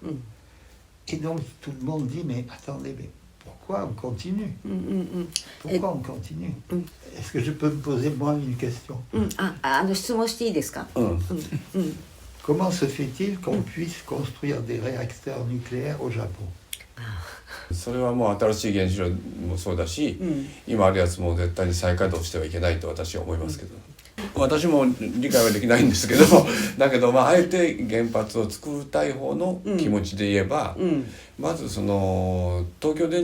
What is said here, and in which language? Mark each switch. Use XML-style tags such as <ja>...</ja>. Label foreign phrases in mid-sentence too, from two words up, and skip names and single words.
<fr>Et donc tout le monde dit, mais attendez, mais pourquoi on continue? Pourquoi on continue? Est-ce que je peux me poser moi une question? Comment se fait-il qu'on puisse construire des réacteurs nucléaires au Japon?</fr> <ja>それはもう新しい原子炉もそうだし、今あるやつも絶対に再稼働してはいけないと私は思いますけど、私も理解はできないんですけどだけどあえて原発を作りたい方の気持ちで言えば、まずその東京</ja>